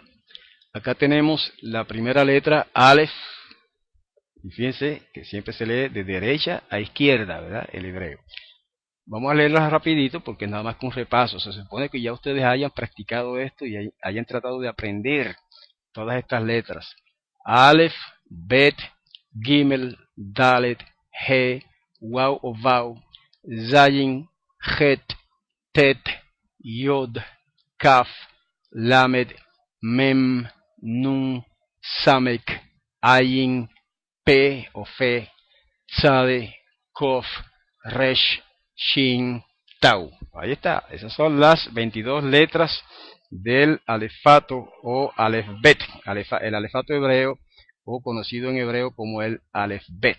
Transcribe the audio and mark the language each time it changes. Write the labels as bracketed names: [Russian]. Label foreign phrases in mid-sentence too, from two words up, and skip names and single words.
[Spanish] Acá tenemos la primera letra, Aleph, y fíjense que siempre se lee de derecha a izquierda, ¿verdad? El hebreo. Vamos a leerlas rapidito porque es nada más que un repaso. Se supone que ya ustedes hayan practicado esto y hayan tratado de aprender todas estas letras. Aleph, Bet, Gimel, Dalet, He, Waw o Vav, Zayin, Het, Tet, Yod, Kaf, Lamed, Mem, Nun, Samek, Ayin, P o Fe, Tzade, Kof, Resh, Shin, Tau. Ahí está, esas son las 22 letras del alefato o alefbet, el alefato hebreo o conocido en hebreo como el alefbet.